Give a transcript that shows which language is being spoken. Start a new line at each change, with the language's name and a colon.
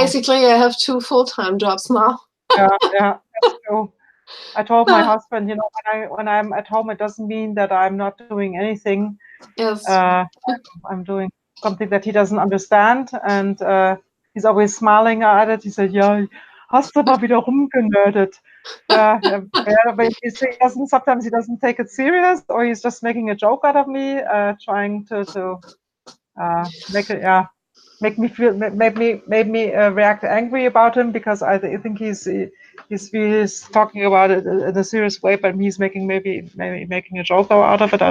English: basically, I have 2 full-time jobs now. Yeah, that's true. I told my husband, you know, when I'm at home, it doesn't mean that I'm not doing anything. Yes. Uh, I'm doing something that he doesn't understand, and he's always smiling at it.
German: He said, "Ja, hast du mal wieder rumgenördet."
English: But he doesn't. Sometimes he doesn't take it serious, or he's just making a joke out of me, trying to make it, yeah, make me feel, made me react angry about him, because I think he's talking about it in a serious way, but he's maybe making a joke out of it.